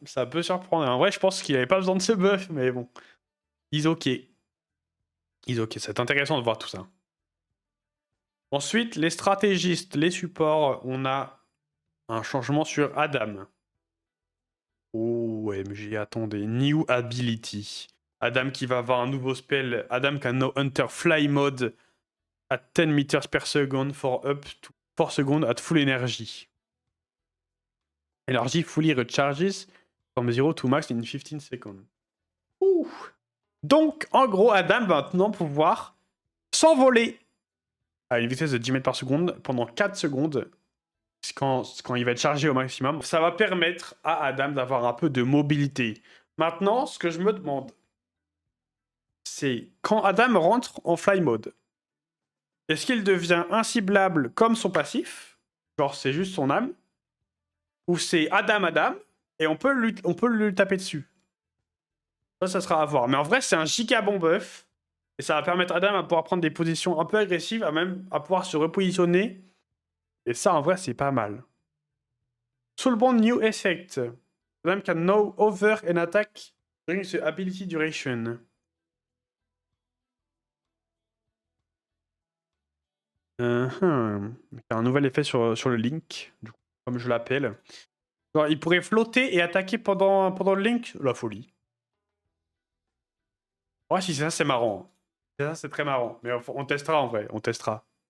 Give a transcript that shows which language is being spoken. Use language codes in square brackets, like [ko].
[fr] Ça peut surprendre. Et en vrai, je pense qu'il avait pas besoin de ce buff, mais bon. Ils ok. Ils ok. C'est intéressant de voir tout ça. Ensuite, les stratégistes, les supports, on a un changement sur Adam. OMG, attendez. New Ability. Adam qui va avoir un nouveau spell. [en] Adam can now enter fly mode at 10 meters per second for up to 4 seconds at full energy. Energy fully recharges from 0 to max in 15 seconds. Ouh. [fr] Donc, en gros, Adam va maintenant pouvoir s'envoler à une vitesse de 10 mètres par seconde pendant 4 secondes quand il va être chargé au maximum. Ça va permettre à Adam d'avoir un peu de mobilité. Maintenant, ce que je me demande, c'est quand Adam rentre en fly mode, est-ce qu'il devient inciblable comme son passif? Genre, c'est juste son âme? Ou c'est Adam, et on peut lui taper dessus? Ça sera à voir. Mais en vrai, c'est un giga bon buff. Et ça va permettre à Adam à pouvoir prendre des positions un peu agressives, à pouvoir se repositionner. Et ça, en vrai, c'est pas mal. [en] Soulbond New Effect. Adam can now over an attack during the ability duration. [fr] Un nouvel effet sur le Link, du coup, comme je l'appelle. Il pourrait flotter et attaquer pendant le Link. La folie. Ouais, si c'est ça, c'est marrant. Ça, c'est très marrant. Mais on testera en vrai, on testera.